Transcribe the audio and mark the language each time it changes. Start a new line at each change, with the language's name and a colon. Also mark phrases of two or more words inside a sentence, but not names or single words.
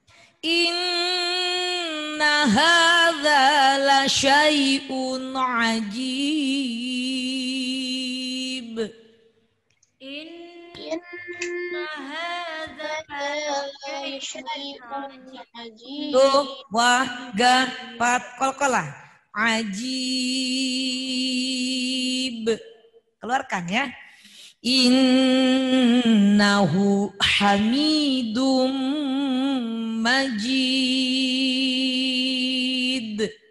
Arabic: إن هذا لشيء عجيب. إن هذا لشيء عجيب.
Indonesian: Tuh, wah, ga, pat, kolkolah. Ajib. Keluarkan ya.
Arabic: إنه حميد مجيد.